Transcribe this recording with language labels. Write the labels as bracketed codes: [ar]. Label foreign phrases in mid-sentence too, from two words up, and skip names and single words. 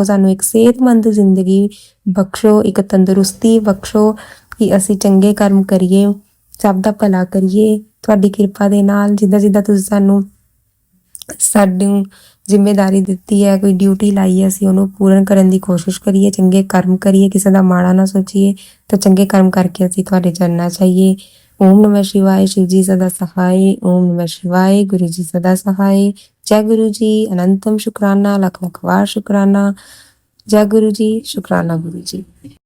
[pa] ਸਾਨੂੰ ਇੱਕ ਸਿਹਤਮੰਦ ਜ਼ਿੰਦਗੀ ਬਖਸ਼ੋ, ਇੱਕ ਤੰਦਰੁਸਤੀ ਬਖਸ਼ੋ ਕਿ ਅਸੀਂ ਚੰਗੇ ਕਰਮ ਕਰੀਏ, ਸਭ ਦਾ ਭਲਾ ਕਰੀਏ ਤੁਹਾਡੀ ਕਿਰਪਾ ਦੇ ਨਾਲ। ਜਿੱਦਾਂ ਜਿੱਦਾਂ ਤੁਸੀਂ ਸਾਨੂੰ ਜ਼ਿੰਮੇਵਾਰੀ ਦਿੱਤੀ ਹੈ, ਕੋਈ ਡਿਊਟੀ ਲਾਈ ਹੈ, ਅਸੀਂ ਉਹਨੂੰ ਪੂਰਨ ਕਰਨ ਦੀ ਕੋਸ਼ਿਸ਼ ਕਰੀਏ, ਚੰਗੇ ਕਰਮ ਕਰੀਏ, ਕਿਸੇ ਦਾ ਮਾੜਾ ਨਾ ਸੋਚੀਏ ਤਾਂ ਚੰਗੇ ਕਰਮ ਕਰਕੇ ਅਸੀਂ ਤੁਹਾਡੇ ਚਰਨਾਂ 'ਚ ਆਈਏ। [hi] ओम नमः शिवाय। शिव जी सदा सहाय। ओम नमः शिवाय। गुरु जी सदा सहाय। जय गुरु जी। अनंतम शुक्राना, लख लख बार शुक्राना। जय गुरु जी। शुक्राना गुरु जी।